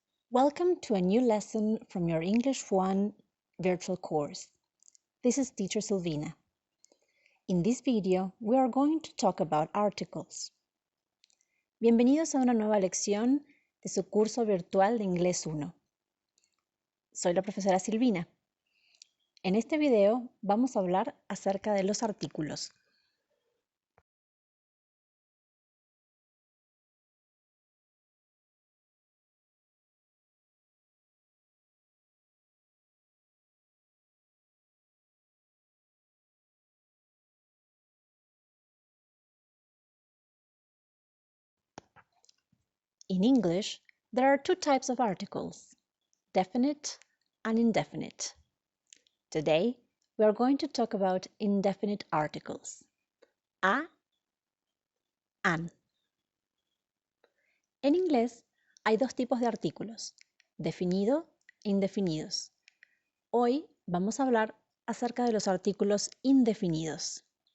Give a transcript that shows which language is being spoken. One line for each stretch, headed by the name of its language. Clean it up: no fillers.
English: Welcome to a new lesson from your English 1 virtual course. This is Teacher Silvina. In this video, we are going to talk about articles.
Spanish: Bienvenidos a una nueva lección de su curso virtual de Inglés 1. Soy la profesora Silvina. En este video vamos a hablar acerca de los artículos.
English: In English, there are two types of articles, definite and indefinite. Today, we are going to talk about indefinite articles. A, an.
Spanish: En inglés hay dos tipos de artículos, definido e indefinidos. Hoy vamos a hablar acerca de los artículos indefinidos.